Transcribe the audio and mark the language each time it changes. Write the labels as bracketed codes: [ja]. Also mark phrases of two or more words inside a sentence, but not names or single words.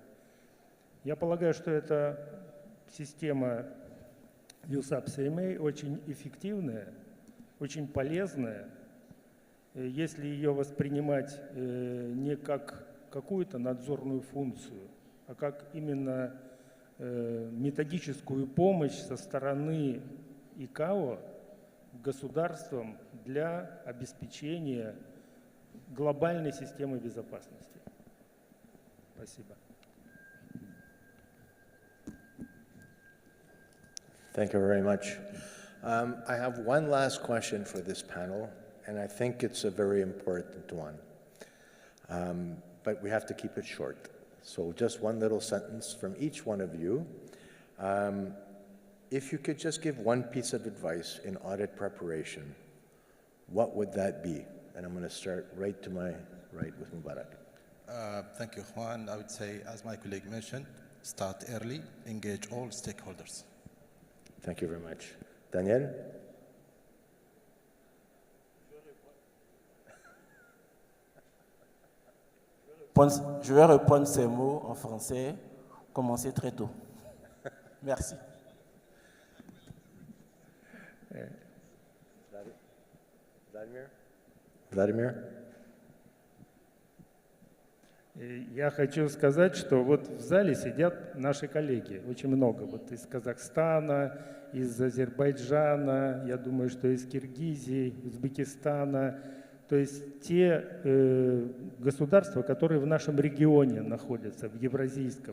[ru] Я полагаю, что эта система USAP CMA очень эффективная, очень полезная, если ее воспринимать не как какую-то надзорную функцию, а как именно методическую помощь со стороны ICAO государствам для обеспечения глобальной системы безопасности. Спасибо. [en] Thank you very much. I have one last question for this panel, and I think it's a very important one. But we have to keep it short. So just one little sentence from each one of you. If you could just give one piece of advice in audit preparation, what would that be? And I'm going to start right to my right with Mubarak. Thank you, Juan. I would say, as my colleague mentioned, start early, engage all stakeholders. Thank you very much. Daniel? [fr] Je vais reprendre ces mots en français, commencer très tôt. Merci. Vladimir? [ru] Я хочу сказать, что вот в зале сидят наши коллеги, очень много, вот из Казахстана, из Азербайджана, я думаю, что из Киргизии, Узбекистана, то есть те государства, которые в нашем регионе находятся, в Евразийском.